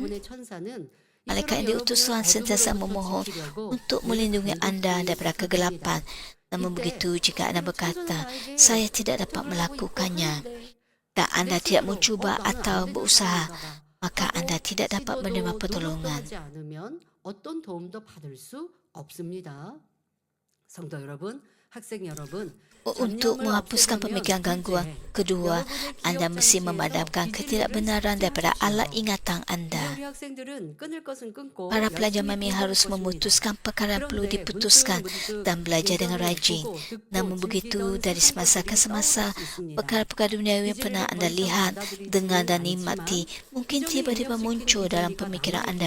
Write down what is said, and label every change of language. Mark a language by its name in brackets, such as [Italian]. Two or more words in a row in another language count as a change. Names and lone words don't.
[Malay] Malaikat yang diutus Tuhan sentiasa memohon untuk melindungi anda daripada kegelapan. Namun begitu, jika anda berkata, saya tidak dapat melakukannya, dan anda tidak mencuba atau berusaha, maka anda tidak dapat menerima pertolongan. [Korean] 어떤 도움도 받을 수 없습니다. 성도 여러분, 학생 여러분, [Malay] Untuk menghapuskan pemikiran gangguan, kedua, anda mesti memadamkan ketidakbenaran daripada alat ingatan anda. Para pelajar mami harus memutuskan perkara yang perlu diputuskan dan belajar dengan rajin. Namun begitu, dari semasa ke semasa, perkara-perkara duniawi yang pernah anda lihat, dengar dan nikmati mungkin tiba-tiba muncul dalam pemikiran anda.